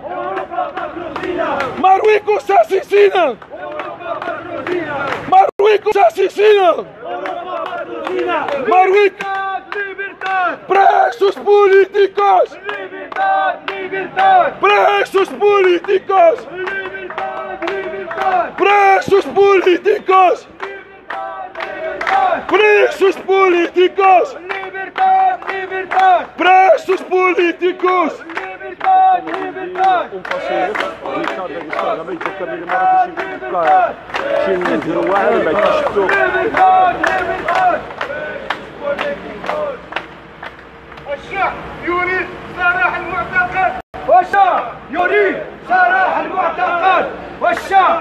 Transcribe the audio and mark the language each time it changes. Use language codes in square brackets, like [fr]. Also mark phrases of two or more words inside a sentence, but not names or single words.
[es] Marruecos asesina, Marruecos asesina, Marruecos presos políticos, presos políticos, presos políticos, presos políticos, presos políticos. [ar] الشعب يريد سراح المعتقل والشعب يريد سراح المعتقل والشعب